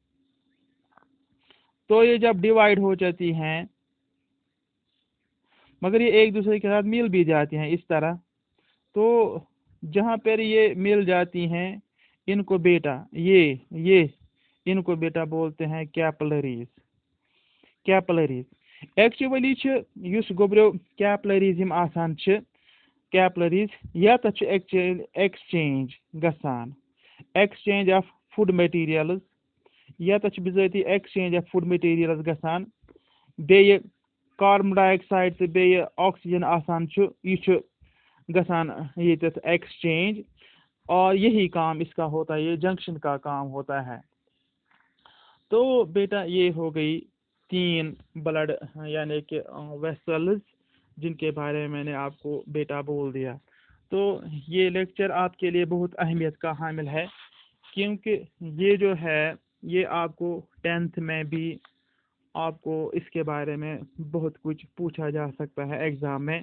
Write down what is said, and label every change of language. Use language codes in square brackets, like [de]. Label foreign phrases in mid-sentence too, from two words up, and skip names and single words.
[hi] तो ये जब डिवाइड हो जाती हैं, मगर ये एक दूसरे के साथ मिल भी जाती हैं इस तरह। तो जहाँ पर ये मिल जाती हैं, इनको बेटा ये इनको बेटा बोलते हैं कैपिलरीज। [en] capillaries actually [ks] युस गोब्रो कैपिलरीज यम आसान छ, कैपिलरीज यत एक्सचेंज गसान, [en] exchange of food materials, [ks] यत बिजाती [en] exchange of food materials [ks] गसान, बे [en] carbon dioxide [ks] तो बे ऑक्सीजन आसान छ, यह गसान ये एक्सचेंज। [hi] और यही काम इसका होता है, ये जंक्शन का काम होता है। तो बेटा ये हो गई 3 ब्लड यानी कि वेसल्स, जिनके बारे में मैंने आपको बेटा बोल दिया। तो ये लेक्चर आपके लिए बहुत अहमियत का हामिल है, क्योंकि ये जो है ये आपको 10th में भी आपको इसके बारे में बहुत कुछ पूछा जा सकता है एग्ज़ाम में।